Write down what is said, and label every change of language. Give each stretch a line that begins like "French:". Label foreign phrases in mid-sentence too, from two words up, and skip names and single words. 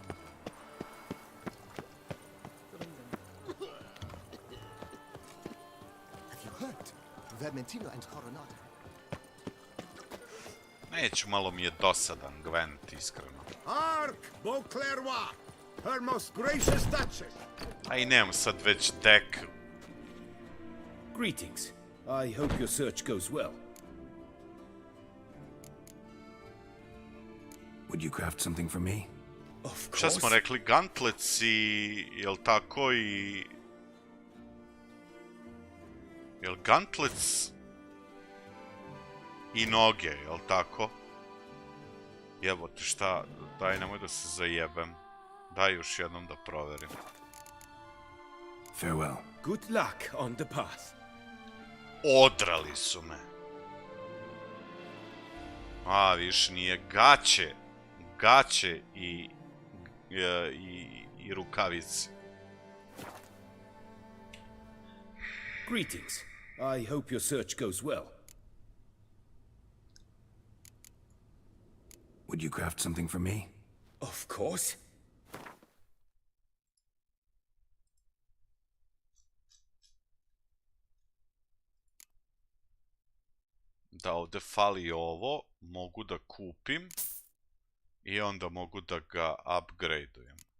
Serbian: Neću, malo mi je dosadan Gwent, iskreno.
English: Hark, Beauclerc, her most gracious duchess.
Serbian: A i nemam sad već dek.
English: Greetings. I hope your search goes well. Would you craft something for me? Of
Serbian: Šta smo
English: course.
Serbian: rekli, gauntlets i... jel tako i... Jel gauntlets i noge, jel tako? Jebote, šta, daj nemoj da se zajebem. Daj još jednom da proverim.
English: Farewell. Good luck on the path.
Serbian: Odrali su me. A, viš, nije gaće. Gaće i rukavice.
English: Greetings. I hope your search goes well. Would you craft something for me? Of course.
Serbian: Da, ovde fali ovo, mogu da kupim i onda mogu da ga upgradeujem.